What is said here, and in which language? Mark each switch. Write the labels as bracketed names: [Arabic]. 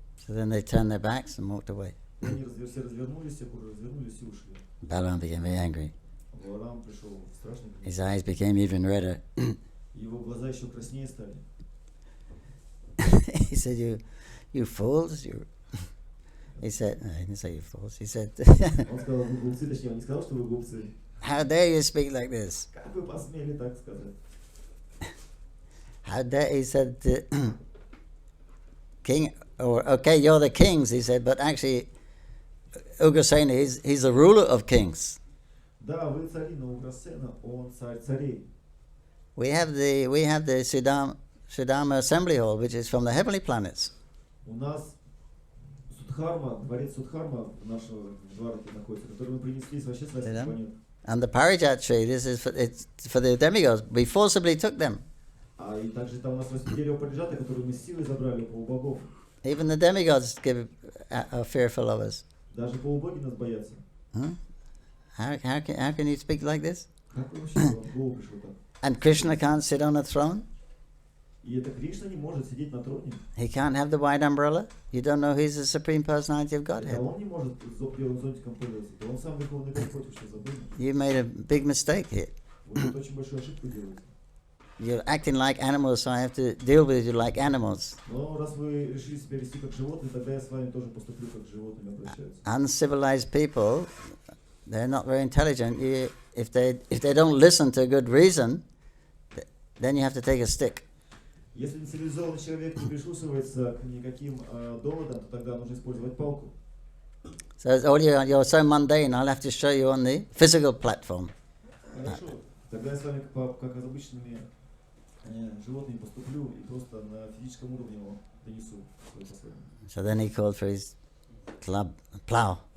[English] So then they turned their backs and walked away. [Russian] Они все развернулись, все развернулись и ушли. [English] Balaram became very angry. [Russian] Баларам пришел в страшный гнев. [English] His eyes became even redder. [Russian] Его глаза еще краснее стали. [English] He said, "You fools! He said, no, he didn't say you fools. He said, [Russian] Он сказал, вы глупцы, точнее, он не сказал, что вы глупцы. [English] How dare you speak like this? [Russian] Как вы посмели так сказать? [English] How dare, he said, King, or okay, you're the kings, he said, but actually, Ugrasena, he's the ruler of kings. [Russian] Да, вы цари, но Уграсена, он царь царей. [English] We have the Sudama Assembly Hall, which is from the heavenly planets. [Russian] У нас Судхарма, дворец Судхарма нашего Двараки находится, который мы принесли вообще с планет. [English] And the Parijat tree, this is for the demigods. We forcibly took them. [Russian] А и также там у нас растет дерево Париджата, которое мы силой забрали у полубогов. [English] Even the demigods are fearful of us. [Russian] Даже полубоги нас боятся. [English] How can you speak like this? [Russian] Как вы вообще в голову пришло так? [English] And Krishna can't sit on a throne? [Russian] И это Кришна не может сидеть на троне. [English] He can't have the white umbrella? You don't know he's the Supreme Personality of [Russian] Да [English] Godhead. [Russian] он не может белым зонтиком пользоваться. Да он сам Верховный Господь, что забыл. [English] You made a big mistake here. [Russian] Вы тут очень большую ошибку делаете. [English] You're acting like animals, so I have to deal with you like animals. [Russian] Но раз вы решили себя вести как животные, тогда я с вами тоже поступлю как с животными обращаются. [English] Uncivilized people, they're not very intelligent. If they don't listen to a good reason, then you have to take a stick. [Russian] Если нецивилизованный человек не прислушивается к никаким доводам, то тогда нужно использовать палку. [English] So you're so mundane, I'll have to show you on the physical platform. [Russian] Хорошо. Тогда я с вами как с обычными животными поступлю и просто на физическом уровне его донесу. [English] So then he called for his club, plow.